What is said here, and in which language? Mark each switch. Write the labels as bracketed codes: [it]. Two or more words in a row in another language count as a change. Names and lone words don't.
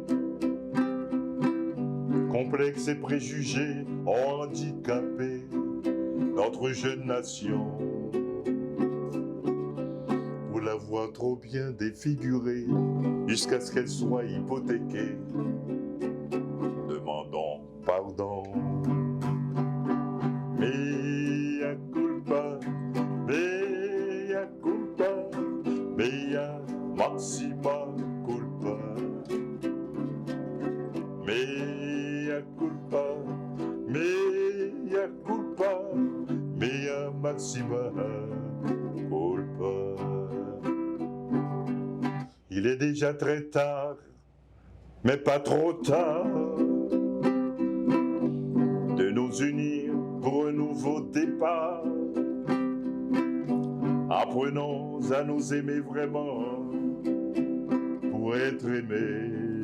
[fr] Complexes et préjugés ont handicapé notre jeune nation. Pour l'avoir trop bien défigurée, jusqu'à ce qu'elle soit hypothéquée, demandons pardon. [la] Mea culpa, mea culpa, mea maxima culpa. Mea culpa, mea culpa, mea maxima culpa. [fr] Il est déjà très tard, mais pas trop tard, de nous unir pour un nouveau départ. Apprenons à nous aimer vraiment pour être aimés.